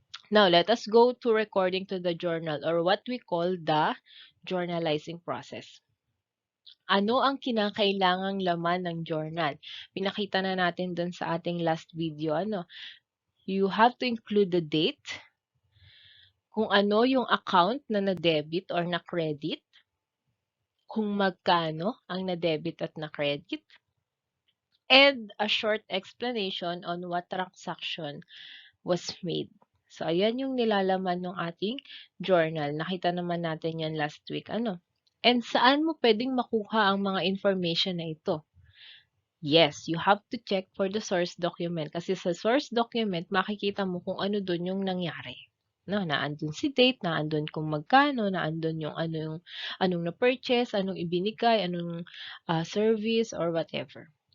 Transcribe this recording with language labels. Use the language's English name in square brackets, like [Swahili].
[English] Now, let us go to recording to the journal or what we call the journalizing process. [Filipino] Ano ang kinakailangang laman ng journal? Pinakita na natin dun sa ating last video. [English] You have to include the date, [Filipino] kung ano yung [English] account [Filipino] na na-debit or na-credit, kung magkano ang na-debit at na-credit, [English] and a short explanation on what transaction was made. [Filipino] So, ayan yung nilalaman ng ating journal. Nakita naman natin yan last week. [English] And [Filipino] saan mo pwedeng makuha ang mga information na ito? [English] Yes, you have to check for the source document. [Filipino] Kasi sa source document, makikita mo kung ano dun yung nangyari. No, naandun si date, naandun kung magkano, naandun yung anong na-purchase, anong ibinigay, anong service, or whatever.